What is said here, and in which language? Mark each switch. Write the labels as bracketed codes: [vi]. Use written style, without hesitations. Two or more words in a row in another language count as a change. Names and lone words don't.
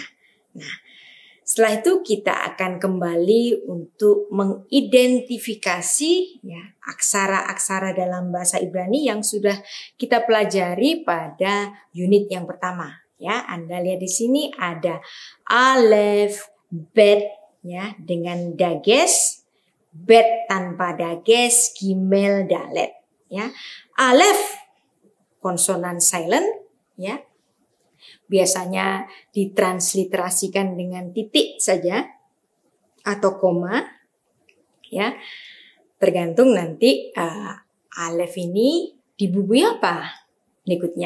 [id] Nah, setelah itu kita akan kembali untuk mengidentifikasi ya aksara-aksara dalam bahasa Ibrani yang sudah kita pelajari pada unit yang pertama. Ya, Anda lihat di sini ada alef, bet ya dengan dages, bet tanpa dages, gimel, dalet. Ya, alef konsonan silent ya. Biasanya ditransliterasikan dengan titik saja atau koma ya, tergantung nanti alef ini dibubui apa berikutnya.